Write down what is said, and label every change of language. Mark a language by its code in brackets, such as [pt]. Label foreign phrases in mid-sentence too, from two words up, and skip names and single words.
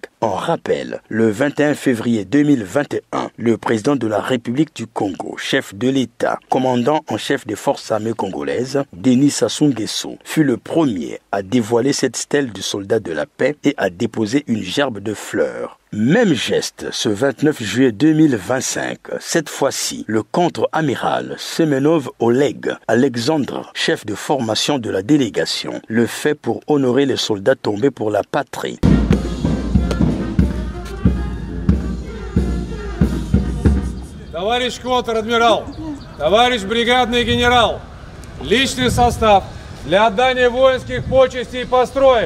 [fr] En rappel, le 21 février 2021, le président de la République du Congo, chef de l'État, commandant en chef des forces armées congolaises, Denis Sassou Nguesso, fut le premier à dévoiler cette stèle du soldat de la paix et à déposer une gerbe de fleurs. Même geste ce 29 juillet 2025. Cette fois-ci, le contre-amiral Semenov Oleg Alexandre, chef de formation de la délégation, le fait pour honorer les soldats tombés pour la patrie. [ru] Товарищ контр-адмирал, товарищ бригадный генерал, личный состав для отдания воинских почестей построен.